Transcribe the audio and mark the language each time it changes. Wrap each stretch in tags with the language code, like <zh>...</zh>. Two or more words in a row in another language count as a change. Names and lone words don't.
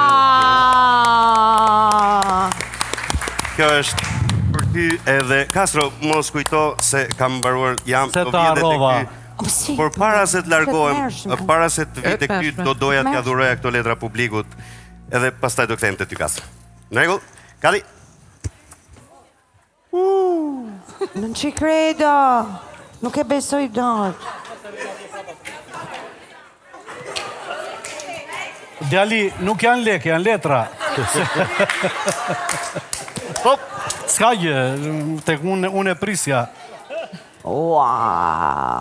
<sq>Kjo është për ty edhe Castro, mos kujto se kam mbaruar jam Se ta harrova. Por para se të largohem, para se të vi tek ty, do doja t'ja dhuroja këto letra publikut, edhe pastaj do kthehem te ty Castro. Në rregull? Kali.</sq> <it>Non ci credo.</it> <sq>Nuk e besoj dot. Djali, nuk janë lekë, janë letra. Hop. S'ka gjë, tek unë e prisja. Wow!</sq>